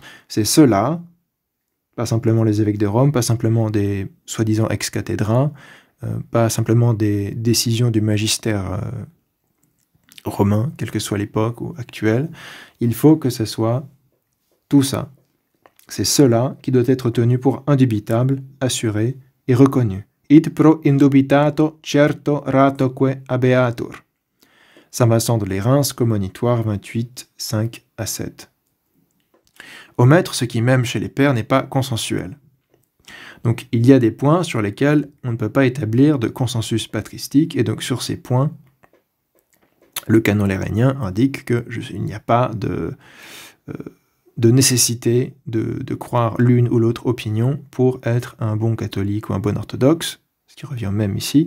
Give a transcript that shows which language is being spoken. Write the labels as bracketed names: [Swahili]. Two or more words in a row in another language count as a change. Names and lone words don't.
[French] C'est cela, pas simplement les évêques de Rome, pas simplement des soi-disant ex-cathédrals, pas simplement des décisions du magistère romain, quelle que soit l'époque ou actuelle. Il faut que ce soit tout ça. C'est cela qui doit être tenu pour indubitable, assuré et reconnu. [Latin] Id pro indubitato certo ratoque habeatur. [French] Saint Vincent de Lérins, Commonitoire 28, 5 à 7. Omettre ce qui, même chez les pères, n'est pas consensuel. Donc il y a des points sur lesquels on ne peut pas établir de consensus patristique, et donc sur ces points, le canon lérénien indique qu'il n'y a pas de nécessité de croire l'une ou l'autre opinion pour être un bon catholique ou un bon orthodoxe, ce qui revient même ici.